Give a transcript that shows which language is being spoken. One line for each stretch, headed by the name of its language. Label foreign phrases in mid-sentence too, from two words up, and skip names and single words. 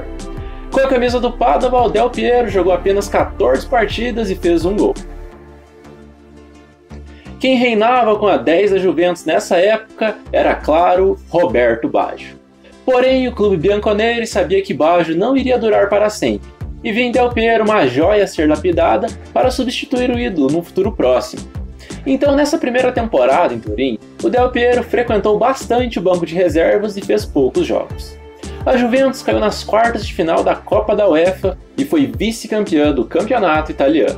Portuguese: Com a camisa do Padova, o Del Piero jogou apenas 14 partidas e fez um gol. Quem reinava com a 10 da Juventus nessa época era, claro, Roberto Baggio. Porém, o clube bianconeri sabia que Baggio não iria durar para sempre, e via em Del Piero uma joia a ser lapidada para substituir o ídolo no futuro próximo. Então, nessa primeira temporada em Turim, o Del Piero frequentou bastante o banco de reservas e fez poucos jogos. A Juventus caiu nas quartas de final da Copa da UEFA e foi vice-campeã do campeonato italiano.